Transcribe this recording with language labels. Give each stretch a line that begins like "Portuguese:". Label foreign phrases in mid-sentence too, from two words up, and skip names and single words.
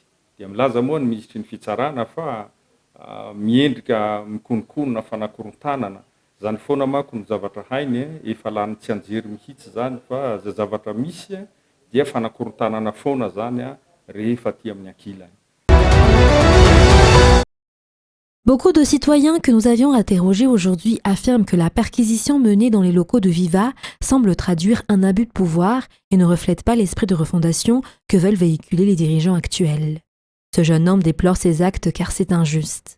Malagasy: Dia milaza moa ny ministry ny fitsarana fa miendrika mikonokonona fanakorontanana. Zany foana manko ny zavatra hainy efa lany tsy anjery mihitsy zany fa zay zavatra misy dia fanakorontanana foana zany rehefa aty amin'ny ankilany.
French: Beaucoup de citoyens que nous avions interrogés aujourd'hui affirment que la perquisition menée dans les locaux de Viva semble traduire un abus de pouvoir et ne reflète pas l'esprit de refondation que veulent véhiculer les dirigeants actuels. Ce jeune homme déplore ces actes car c'est injuste.